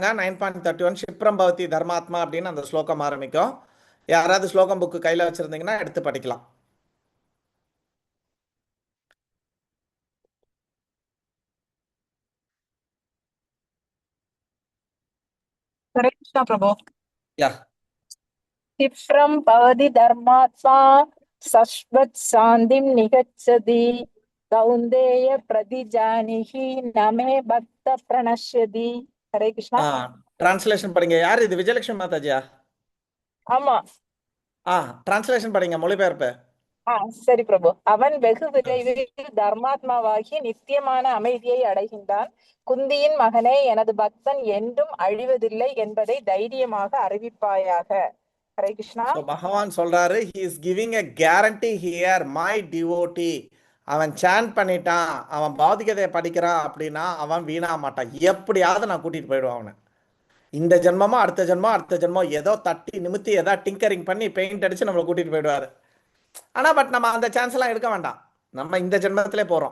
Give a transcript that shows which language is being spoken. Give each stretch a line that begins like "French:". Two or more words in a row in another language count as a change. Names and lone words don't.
Tamil: 9.31
Sanskrit: क्षिप्रं भवति धर्मात्मा
Tamil: அப்படின்னு அந்த ஸ்லோகம் ஆரம்பிக்கும். யாராவது ஸ்லோகம் புக்கு கையில வச்சிருந்தீங்கன்னா எடுத்து படிக்கலாம். ஹரே கிருஷ்ணா பிரபு. யா.
Sanskrit: क्षिप्रं भवति धर्मात्मा सश्वत् शान्तिं निगच्छति कौन्तेय प्रतिजानीहि न मे भक्त प्रणश्यति. हरे कृष्णा.
Tamil: டிரான்ஸ்லேஷன் படிங்க. யார் இது? விஜயலட்சுமி மாதாஜியா? ஆமா. டிரான்ஸ்லேஷன் படிங்க, மொழிபெயர்ப்பு. சரி பிரபு. அவன் வெகு விரைவில் தர்மாத்மாவாகி நித்தியமான அமைதியை அடைகின்றான். குந்தியின் மகனே, எனது பக்தன் என்றும் அழிவதில்லை என்பதை தைரியமாக அறிவிப்பாயாக. ஹரே கிருஷ்ணா. பகவான் சொல்றாரு,
English: he is giving a guarantee here, my devotee.
Tamil: அவன் சாண்ட் பண்ணிட்டான், அவன் பௌதிகதையை படிக்கிறான் அப்படின்னா அவன் வீணா மாட்டான். எப்படியாவது நான் கூட்டிட்டு போயிடுவான் அவனை. இந்த ஜென்மமோ அடுத்த ஜென்மம் ஏதோ தட்டி நிமித்தி ஏதோ டிங்கரிங் பண்ணி பெயிண்ட் அடிச்சு நம்மளை கூட்டிட்டு போயிடுவாரு. ஆனா பட் நம்ம அந்த சான்ஸ் எல்லாம் எடுக்க வேண்டாம், நம்ம இந்த ஜென்மத்திலே போறோம்.